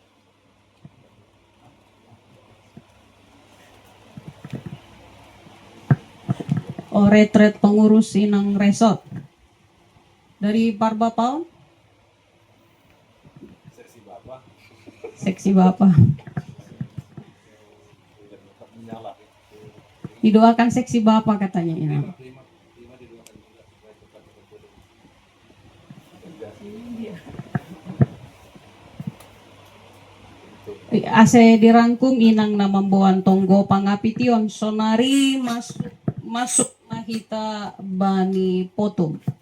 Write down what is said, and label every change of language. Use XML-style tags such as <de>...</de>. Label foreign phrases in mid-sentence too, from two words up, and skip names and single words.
<id>Oh, retret pengurus Inang Resort. Dari Parba Paun? Seksi Bapak. Didoakan seksi Bapak katanya ini.</id> <bts>Ase dirangkum inang namambuan tonggo pangapition sonari masuk mahita bani potom.</bts>